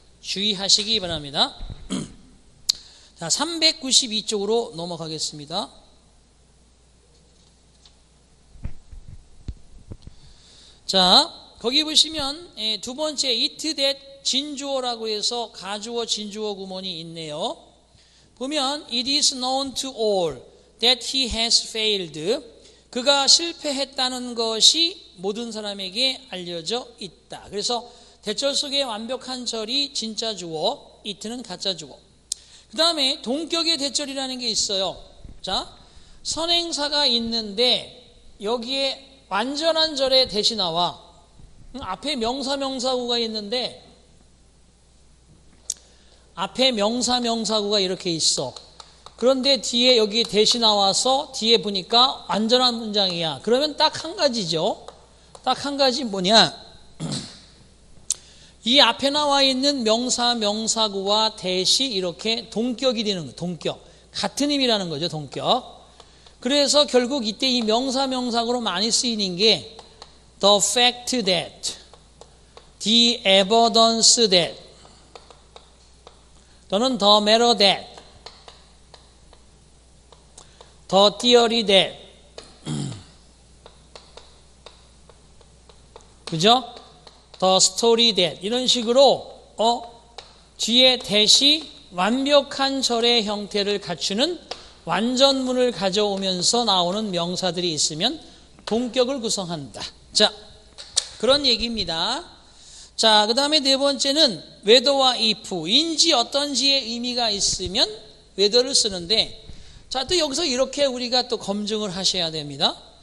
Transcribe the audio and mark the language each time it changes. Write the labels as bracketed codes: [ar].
[ko] 주의하시기 바랍니다. 자, 392쪽으로 넘어가겠습니다. 자, 거기 보시면 두 번째 it, that, 진주어라고 해서 가주어, 진주어 구문이 있네요. 보면 [en] it is known to all that he has failed. [ko] 그가 실패했다는 것이 모든 사람에게 알려져 있다. 그래서 대절 속에 완벽한 절이 진짜 주어, it는 가짜 주어. 그 다음에 동격의 대절이라는 게 있어요. 자, 선행사가 있는데 여기에 완전한 절의 that이 나와. 앞에 명사, 명사구가 있는데 앞에 명사, 명사구가 이렇게 있어. 그런데 뒤에 여기 that이 나와서 뒤에 보니까 완전한 문장이야. 그러면 딱 한 가지죠. 딱 한 가지 뭐냐? 이 앞에 나와 있는 명사, 명사구와 that이 이렇게 동격이 되는 거예요. 동격. 같은 의미라는 거죠. 동격. 그래서 결국 이때 이 명사, 명사구로 많이 쓰이는 게 the fact that, the evidence that, 또는 the matter that, the theory that, 그죠? the story that 이런 식으로 뒤에 that이 완벽한 절의 형태를 갖추는 완전문을 가져오면서 나오는 명사들이 있으면 동격을 구성한다. 자, 그런 얘기입니다. 자, 그 다음에 네 번째는 whether와 if, 인지 어떤지의 의미가 있으면 whether를 쓰는데, 자, 또 여기서 이렇게 우리가 또 검증을 하셔야 됩니다.